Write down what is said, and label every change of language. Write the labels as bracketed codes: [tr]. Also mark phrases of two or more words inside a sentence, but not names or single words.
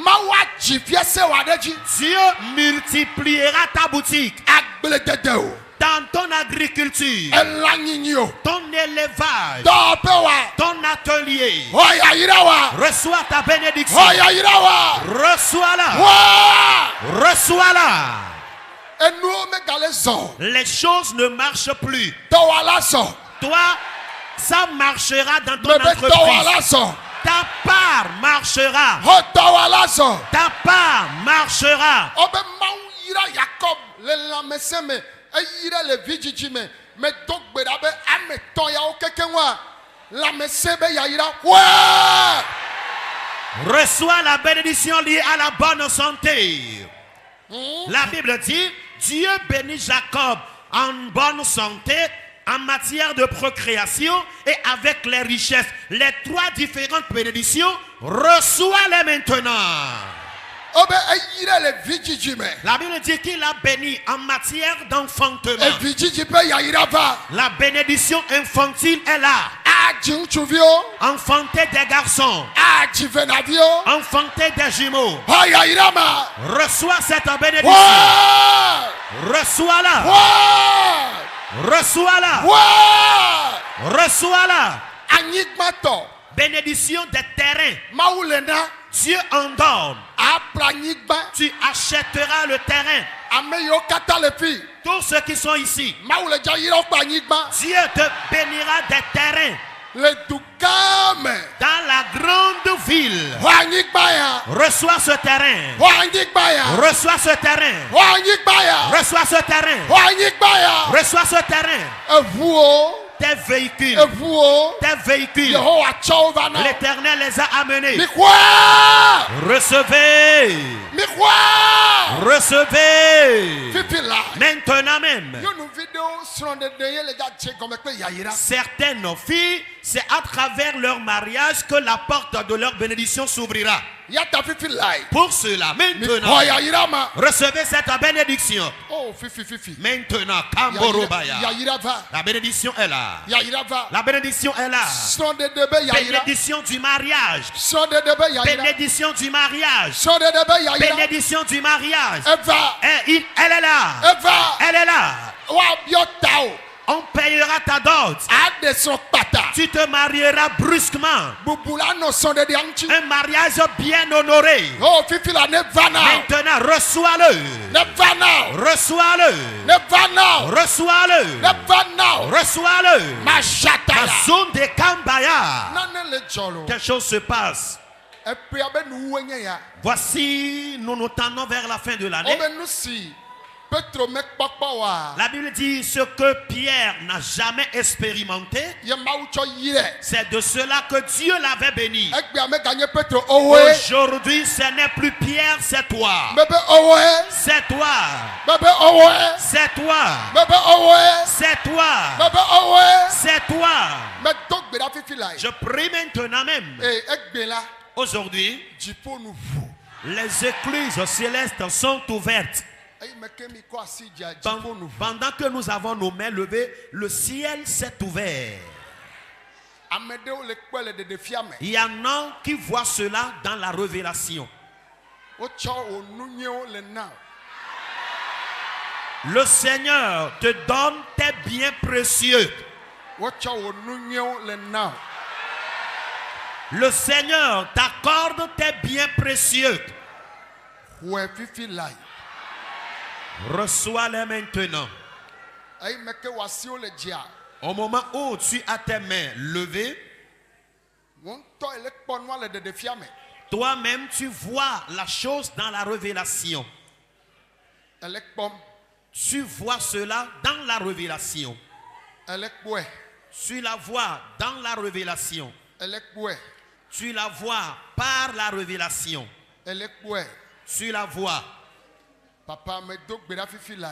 [fr] Dieu multipliera ta boutique, dans ton agriculture, ton élevage, ton atelier. Reçois ta bénédiction. Reçois-la. Reçois-la. [ee] enuwo megale zɔ. [fr] Les choses ne marchent plus. [ee] Dɔwɔla zɔ. [fr] Toi, ça marchera dans ton [ee] Mebe dɔwɔla [fr] entreprise. [ee] zɔ. [fr] Ta part marchera. [ee] Xɔ dɔwɔla zɔ. [fr] Ta part marchera. [ee] Ɔbɛ Mawu yira Yakob le lãmesẽ me, eyira le vidzidzi me, medo gbe ɖa be ame tɔ̃ yawo kekeŋ wa, lãmesẽ be yayira. [fr] Ouais! Reçois la bénédiction liée à la bonne santé. La Bible dit, Dieu bénit Jacob en bonne santé, en matière de procréation et avec les richesses. Les trois différentes bénédictions, reçois-les maintenant. [ee] Ɔbɛ eyira le vidzidzi me, [fr] La Bible dit qu'il a béni en matière d'enfantement. [ee] evidzidzi be yayira va. [fr] La bénédiction infantile est là. [ee] Adzi ŋutsuviwo, [fr] Enfanter des garçons, [ee] adzi venaviwo, [fr] enfanter des jumeaux. [ee] xɔ yayira ma. [fr] Reçois cette bénédiction. Ouais! Reçois-la. Ouais! Reçois-la. Ouais! Reçois-la. [ee] Anyigbatɔ, [fr] Bénédiction des terrains. [ee] Mawu le na, [fr] Dieu en donne. [ee] abla anyigba, [fr] Tu achèteras le terrain. [ee] ame yiwo katã le fi, [fr] Tous ceux qui sont ici, [ee] Mawu le dza yira woƒe anyigba, [fr] Dieu te bénira des terrains [ee] le du gã me. [fr] dans la grande ville. [ee] Xɔ anyigba ya, [fr] Reçois ce terrain. [ee] xɔ anyigba ya, [fr] Reçois ce terrain. [ee] xɔ anyigba ya, [fr] Reçois ce terrain. [ee] xɔ anyigba ya. [fr] Reçois ce terrain. [ee] Eʋuwo, [fr] Tes véhicules. [ee] eʋuwo, [fr] Tes véhicules. [ee] Yehowa tsɔ wo va na wo. [fr] L'Éternel les a amenés. [ee] Mi xɔa, [fr] Recevez. [ee] mi xɔa. [fr] Recevez. [ee] Fifi la, [fr] Maintenant même. [ee] nyɔnuvi ɖewo srɔ̃ɖeɖe ye le dze gɔme kple yayira. [fr] Certaines filles, c'est à travers leur mariage que la porte de leur bénédiction s'ouvrira. [ee] Yata fifi la yi. [fr] Pour cela, [ee] Mi [fr] maintenant, [ee] xɔ yayira ma. [fr] recevez cette bénédiction. [ee] Oh fifi. [fr] Maintenant, Kamborobaya. [ee] Yayira va, [fr] La bénédiction est là. [ee] yayira va. [fr] La bénédiction est là. [ee] Srɔ̃ɖeɖe be yayira. [fr] Bénédiction du mariage. [ee] Srɔ̃ɖeɖe be yayira. [fr] Bénédiction du mariage. [ee] Srɔ̃ɖeɖe be yayira. [fr] Bénédiction du mariage. [ee] Eva, [fr] Elle est là. [ee] eva, [fr] Elle est là. [ee] woabiɔ ta o. [fr] On payera ta dot. [ee] Aɖe srɔ̃ kpata. [fr] Tu te marieras brusquement. [ee] Bubu la nɔ srɔ̃ɖeɖea ŋuti. [fr] Un mariage bien honoré. [ee] Oh fifi la ne va na o. [fr] Maintenant, reçois-le. [ee] Ne va na o. [fr] Reçois-le. [ee] Ne va na o. [fr] Reçois-le. [ee] Ne va na o. [fr] Reçois-le. [ee] Majata [fr] La la. zone de Kambaya. [ee] Nane le dzɔ lo. [fr] Quelque chose se passe. [ee] Epea be nuwuwoe nye ya. [fr] Voici, nous nous tendons vers la fin de l'année. [ee] Wobe nu si Petro mekpɔkpɔ wa. [fr] La Bible dit ce que Pierre n'a jamais expérimenté. [ee] Ye Mawu tsɔ yi rɛ. [fr] C'est de cela que Dieu l'avait béni. [ee] Egbea meganye Petro owoe. [fr] Aujourd'hui, ce n'est plus Pierre, c'est toi. [ee] Bebe owoe. [fr] C'est toi. [ee] Bebe owoe. [fr] C'est toi. [ee] Bebe owoe. [fr] C'est toi. [ee] Bebe owoe. [fr] C'est toi. [ee] Medo gbe ɖa fifi la yi. [fr] Je prie maintenant même. [ee] Egbe la. [fr] Aujourd'hui, [ee] Dziƒo nu ʋu. [fr] les écluses célestes sont ouvertes. [ee] Eyi me ke mi kɔ asi dzia dziƒo nu ʋu. [fr] Pendant que nous avons nos mains levées, le ciel s'est ouvert. [ee] Ame ɖewo le kpe le ɖeɖefia me. [fr] Il y en a qui voient cela dans la révélation. [ee] Wotsɔ wo nu nyuiwo le na o. [fr] Le Seigneur te donne tes biens précieux. [ee] Wotsɔ wo nu nyuiwo le na o. [fr] Le Seigneur t'accorde tes biens précieux. [ee] Xɔe fifi la yi. [fr] Reçois-les maintenant. [ee] Eyi me ke wo asiwo le dzia. [fr] Au moment où tu as tes mains levées, [ee] Wo ŋutɔ ele kpɔ nua le ɖeɖefia me. [fr] toi-même tu vois la chose dans la révélation. [ee] Ele kpɔm. [fr] Tu vois cela dans la révélation. [ee] Ele kpɔe. [fr] Tu la vois dans la révélation. [ee] Ele kpɔe. [fr] Tu la vois par la révélation. [ee] Ele kpɔe. [fr] Tu la vois. [ee] Papa me do gbe ɖa fifi la yi.